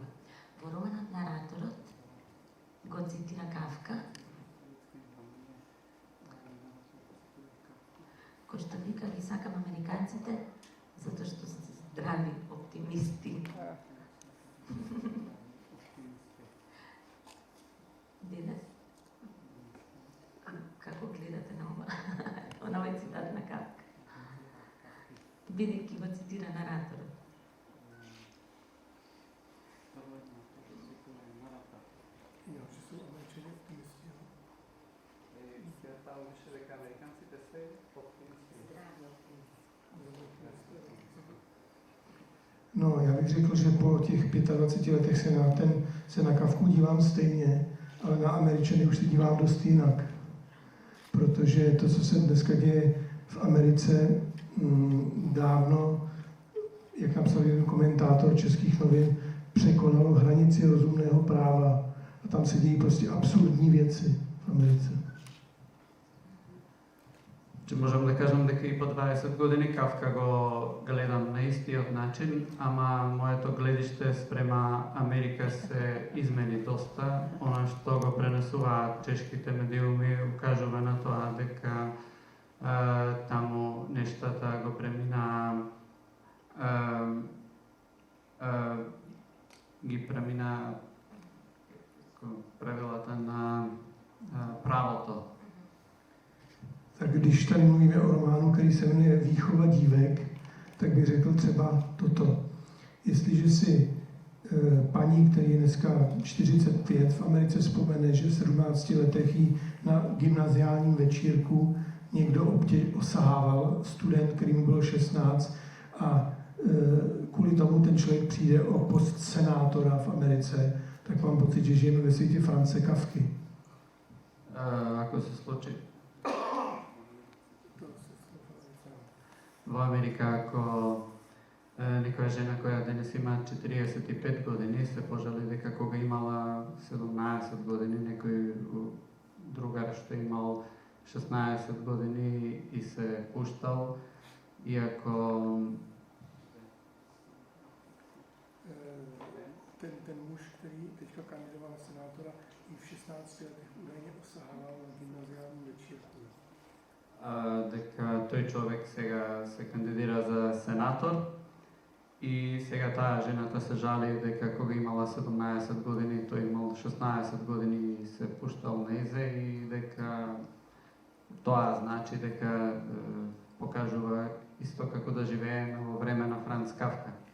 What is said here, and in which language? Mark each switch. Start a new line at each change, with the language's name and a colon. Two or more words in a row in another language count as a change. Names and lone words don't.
Macedonian: Во романот нараторот го цитира Кафка, кој што вика ги сакам американците затоа што се здрави оптимисти. Денес, како гледате на ова? На овој цитат на Кафка? Бидејќи го цитира нараторот.
Czech: Jo, že jsou Američani optimisti.
Macedonian: Таа беше дека американците се оптимисти.
Czech: No, já bych řekl, že po těch 25 letech se na Kafku dívám stejně, ale na Američany už se dívám dost jinak. Protože to, co se dneska děje v Americe, dávno, jak napsal jeden komentátor českých novin, překonalo hranici rozumného práva. A tam se dějí prostě absurdní věci v Americe.
Macedonian: Че можам да кажам дека и по 20 години Кафка го гледам на истиот начин, ама моето гледиште спрема Америка се измени доста. Она што го пренесуваат чешките медиуми укажува на тоа дека таму нештата го премина ги премина правилата на правото.
Czech: Tak když tady mluvíme o románu, který se jmenuje Výchova dívek, tak bych řekl třeba toto. Jestliže si paní, který je dneska 45 v Americe, vzpomene, že v 17 letech jí na gymnaziálním večírku někdo osahával, student, který mu bylo 16, a kvůli tomu ten člověk přijde o post senátora v Americe, tak mám pocit, že žijeme ve světě Franze Kafky.
Macedonian: Ако се случи во Америка, ако некоја жена која денес има 45 години се пожали дека кога имала 17 години некој другар што имал 16 години и се пуштал, иако
Czech: ten muž, který teďka kandidoval na senátora, i v 16 letech údajně osahával na gymnaziálním večírku.
Macedonian: Дека тој човек сега се кандидира за сенатор и сега таа жената се жали дека кога имала 17 години, тој имал 16 години и се пуштал на изе и дека тоа значи дека покажува исто како да живееме во време на Франц Кафка.